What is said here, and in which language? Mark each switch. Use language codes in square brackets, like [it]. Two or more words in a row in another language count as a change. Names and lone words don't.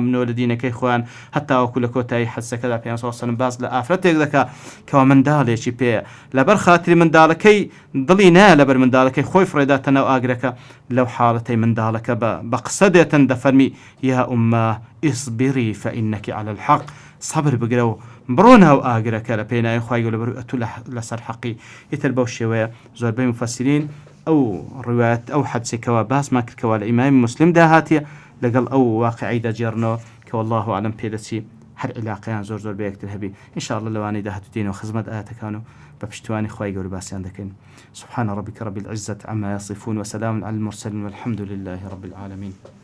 [ckb] بنەوە لە دینەکەی خۆیان هەتاوەکو لە کۆتایی حەدیسەکەدا پێغەمبەر [ar] صلی الله علیه و سلم [ckb] باز لە ئافرەتێک دەکا کەوا منداڵێکی پێیە لەبەر خاتری منداڵەکەی دڵی نایە لەبەر منداڵەکەی خۆی فڕێداتە ناو ئاگرەکە لەو حاڵەتەی منداڵەکە بە قسە دێتن دەفەرمی [ar] یا ئومە اصبری فإنك على الحق [ckb] صبر بگرە و بڕۆ ناو ئاگرەکە لە پێناوی خوای گەورە بەر ئەتوو لەسەر حەقی ئیتر بەو شێوەیە زۆربەی مفەسرین ئەو ڕوایەت ئەو حەدیسێکەوە باسمان کردکەوە لە ئیمامی مسلم داهاتیە لەگەڵ ئەو واقعی دەجێڕنەوە کە [ar] والله ئەعلەم [ckb] پێدەچی هەر علاقەیان زۆر بەیەکتر هەبی ئینشاءالله لەوانەی داهاتووتێنەوە خزمەت ئاەتەکان و بە پشتیوانی خوای گەورە باسییان دەکەین [ar] سبحان ربك رب العزة عما يصفون وسلام على المرسلين والحمد لله رب العالمين